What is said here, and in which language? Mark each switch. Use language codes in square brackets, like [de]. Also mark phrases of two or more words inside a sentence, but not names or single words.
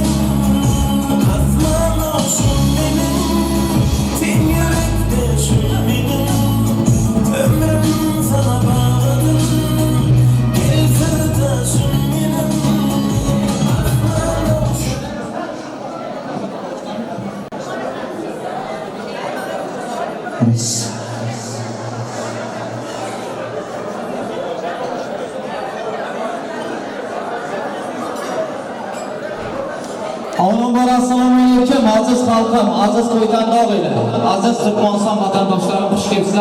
[tr] Aslan olsun benim, sen yürekteşim benim. Ömrüm sana bağladım, gel sırdaşım benim. Reis. [uz] Avvalambor assalomu alaykum aziz xalqim, aziz to'ytandoqlar, aziz Turkmaniston vatandoshlarım, xush kelibsizlar.